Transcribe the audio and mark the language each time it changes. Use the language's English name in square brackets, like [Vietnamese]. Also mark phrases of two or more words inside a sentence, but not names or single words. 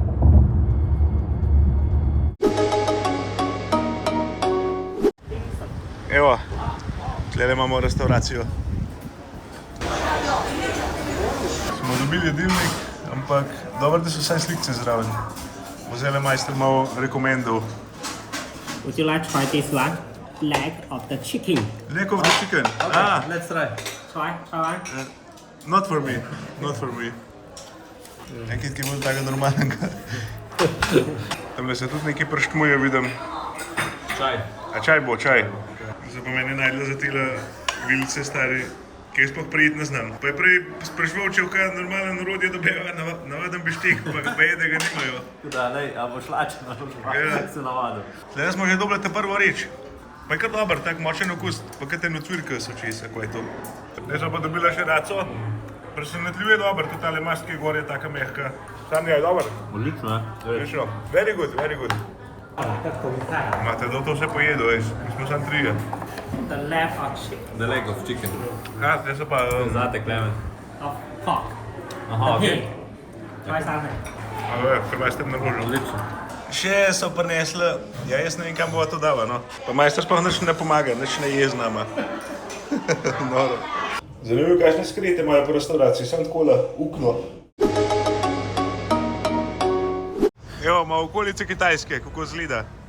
[Slovenian] Evo, tukaj imamo restauracijo. Smo dobili jedilnik, ampak dobro, da so vsaj slikce zraven. Vzele majster malo rekomendov. [English] Would you like to try this leg of the chicken? Leg of the chicken. Okay, let's try. Try one. Not for me, not for me. [Slovenian] Enkrat, ki bo tako normalnega. Tamle se tudi nekaj prštmuje, vidim. Čaj. A čaj bo, čaj. Zdaj pa meni najdela za tele vilice stari, ki jaz sploh prijet ne znam. Pa je prej sprašval, če v kaj normalen orodje dobijo navaden bištek, pa je, da ga nimajo. Da, lej, a boš lačen, se navadil. Zdaj smo že dobili te prvo reč. Pa je kar dober, tak močen okus, pa kaj te nocvirka so česa, ko je to. Zdaj smo pa dobila še raco, Presenetljivo je dobro, tudi tale mast, ki je gor je taka mehka. Sam je dobro. Odlično, ne? Odlično. [English] Very good, very good. [Slovenian] Imate da to vse pojedo, veš. Mi smo sam trije. [English] The leg of chicken. The leg of chicken. [Slovenian] Ja, te so pa... Zate, Klemen. [English] Of pork. [Slovenian] Aha, [English] The [Slovenian] okej. [English] pig. Try something. [Slovenian] Kaj ste na rožo? Odlično. Še so prinesli, ja jaz ne vem kam bova to dala, no. Pa majster sploh nič ne pomaga, nič ne je z nama. Noro. Zanimivo, kakšne skrite imajo po restauraciji, sem takole ukno. Evo, ima okolice Kitajske, kako zgleda.